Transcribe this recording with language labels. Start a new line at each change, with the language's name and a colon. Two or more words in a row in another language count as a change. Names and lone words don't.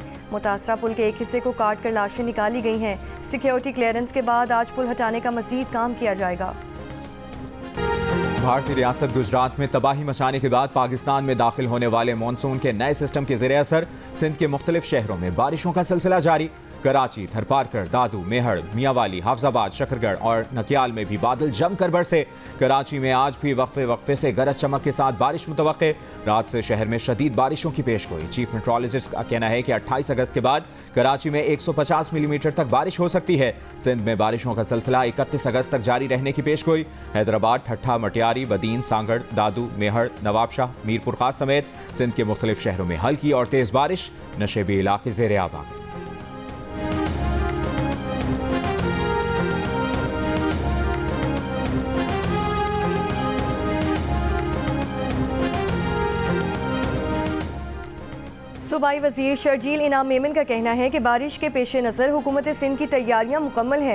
Urdu: متاثرہ پل کے ایک حصے کو کاٹ کر لاشیں نکالی گئی ہیں. سکیورٹی کلیئرنس کے بعد آج پل ہٹانے کا مزید کام کیا جائے گا. بھارتی ریاست گجرات میں تباہی مچانے کے بعد پاکستان میں داخل ہونے والے مون سون کے نئے سسٹم کے ذریعے اثر سندھ کے مختلف شہروں میں بارشوں کا سلسلہ جاری. कराची, थरपारकर, दादू, मेहड़, میانوالی، حافظ آباد، شکرگڑھ اور نکیال میں بھی بادل جم کر برسے. کراچی میں آج بھی وقفے وقفے سے گرج چمک کے ساتھ بارش متوقع. رات سے شہر میں شدید بارشوں کی پیشگوئی۔ چیف میٹرولوجسٹ کا کہنا ہے کہ 28 اگست کے بعد کراچی میں 150 ملی میٹر تک بارش ہو سکتی ہے. سندھ میں بارشوں کا سلسلہ 31 اگست تک جاری رہنے کی پیشگوئی. हैदराबाद, ठट्ठा, مٹیاری، بدین، سانگھڑ، دادو، میہڑ، نوابشاہ، میرپور خاص سمیت سندھ کے مختلف شہروں میں ہلکی اور تیز بارش. نشیبی علاقے زیرِ آب آ گئے. صوبائی وزیر شرجیل انعام میمن کا کہنا ہے کہ بارش کے پیشِ نظر حکومت سندھ کی تیاریاں مکمل ہیں.